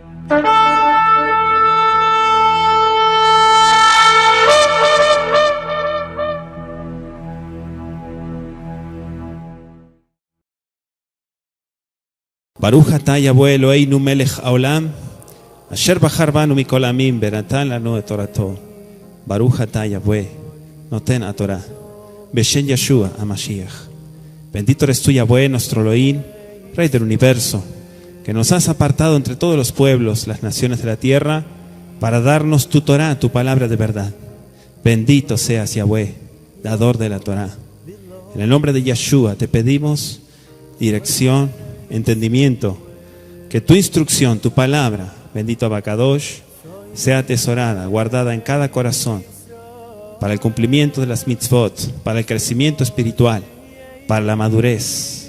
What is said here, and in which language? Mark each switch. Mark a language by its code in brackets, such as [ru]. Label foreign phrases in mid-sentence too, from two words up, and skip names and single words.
[he] ברוך אתה Yahweh אלוהינו מלך העולם, אשר בחר בנו מכל העמים ונתן לנו את תורתו. ברוך אתה Yahweh נותן התורה, בשם ישוע המשיח. [es] Bendito eres tú, Yahweh, nuestro Elohim, Rey del universo, que nos has apartado entre todos los pueblos, las naciones de la tierra, para darnos tu Torah, tu palabra de verdad. Bendito seas, Yahweh, dador de la Torah. En el nombre de Yeshua te pedimos dirección, entendimiento, que tu instrucción, tu palabra, bendito Abacadosh, sea atesorada, guardada en cada corazón, para el cumplimiento de las mitzvot, para el crecimiento espiritual, para la madurez.